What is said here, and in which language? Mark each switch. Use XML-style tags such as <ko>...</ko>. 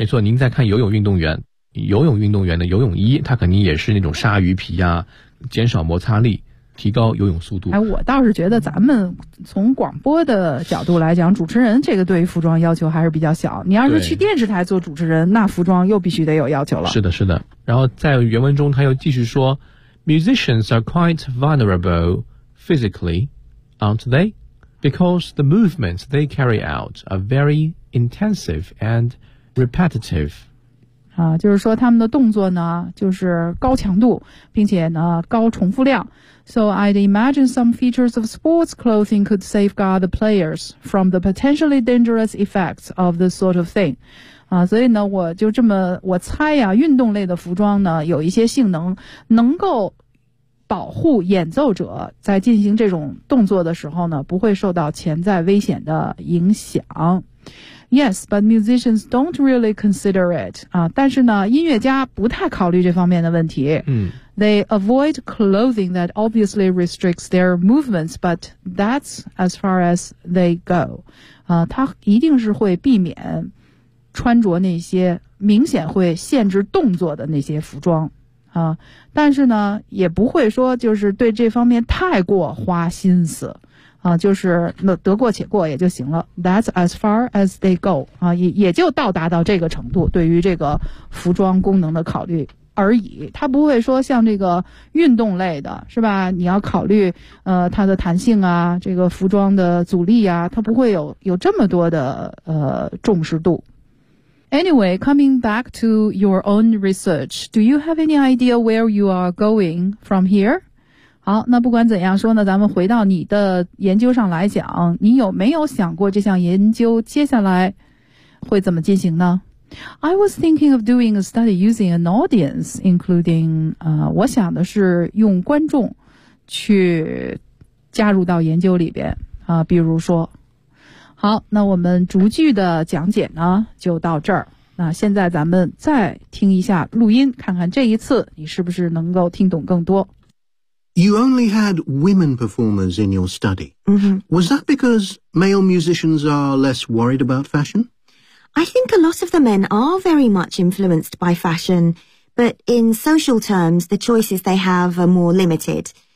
<zh>没错，您再看游泳运动员的游泳衣，它肯定也是那种鲨鱼皮啊，减少摩擦力，提高游泳速度。哎，我倒是觉得咱们从广播的角度来讲，主持人这个对于服装要求还是比较小。你要是去电视台做主持人，那服装又必须得有要求了。是的，是的。然后在原文中他又继续说 ,</zh> <en>Musicians are quite vulnerable physically, aren't they? Because the movements they carry out are very intensive and repetitive.</en> <zh>就是说他们的动作呢就是高强度并且呢高重复量。</zh> <en>So I'd imagine some features of sports clothing could safeguard the players from the potentially dangerous effects of this sort of thing.</en> <zh>所以呢我就这么我猜啊，运动类的服装呢有一些性能能够保护演奏者在进行这种动作的时候呢不会受到潜在危险的影响。</zh> <en>Yes, but musicians don't really consider it.</en> <zh>但是呢音乐家不太考虑这方面的问题。</zh> <en>They avoid clothing that obviously restricts their movements, but that's as far as they go.</en> <zh>他一定是会避免穿着那些明显会限制动作的那些服装。但是呢也不会说就是对这方面太过花心思。就是得过且过也就行了。</zh> <en>That's as far as they go.</en> <zh>也就到达到这个程度对于这个服装功能的考虑而已。它不会说像这个运动类的是吧，你要考虑它的弹性啊，这个服装的阻力啊，它不会有这么多的重视度。</zh> <en>Anyway, coming back to your own research, do you have any idea where you are going from here?</en> <zh>好，那不管怎样说呢，咱们回到你的研究上来讲，你有没有想过这项研究接下来会怎么进行呢？</zh> <en>I was thinking of doing a study using an audience, including,</en> <zh>我想的是用观众去加入到研究里边，比如说。好，那我们逐句的讲解呢，就到这儿。那现在咱们再听一下录音，看看这一次你是不是能够听懂更多。</zh> <en>You only had women performers in your study. Mm-hmm. Was that because male musicians are less worried about fashion? I think a lot of the men are very much influenced by fashion, but in social terms, the choices they have are more limited.</en>